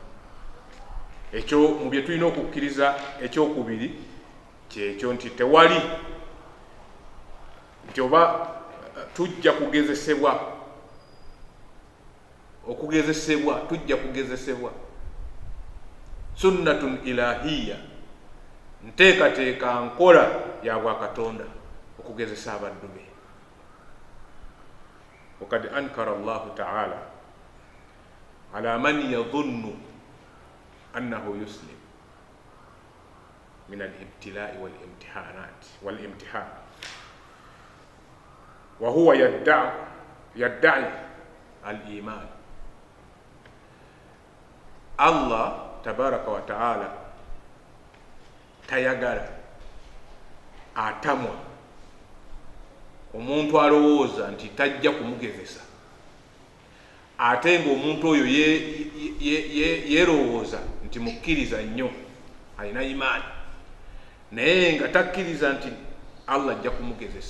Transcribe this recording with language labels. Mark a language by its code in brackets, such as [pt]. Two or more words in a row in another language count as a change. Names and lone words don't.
[lg] Ekyo mu bye tulina okukkiriza ekyokubiri kyekyo nti tewali nti oba tujja kugezesebwa, okugezesebwa tujja kugezesebwa, [ar] سنة إلهية, [lg] nteekateeka nkola ya bwakatonda okugezesa abaddu be. [ar] وقد أنكر الله تعالى على من يظن أنه يسلم من الابتلاء والامتحان وهو يدعي الإيمان. [lg] Allah [ar] تبارك وتعالى [lg] tayagala atamwa omuntu alowooza nti tajja kumugezesa, ate ng'omuntu oyo yeerowooza nti mukkiriza nnyo, alina imaani, naye nga takkiriza nti Allah ajja kumugezesa.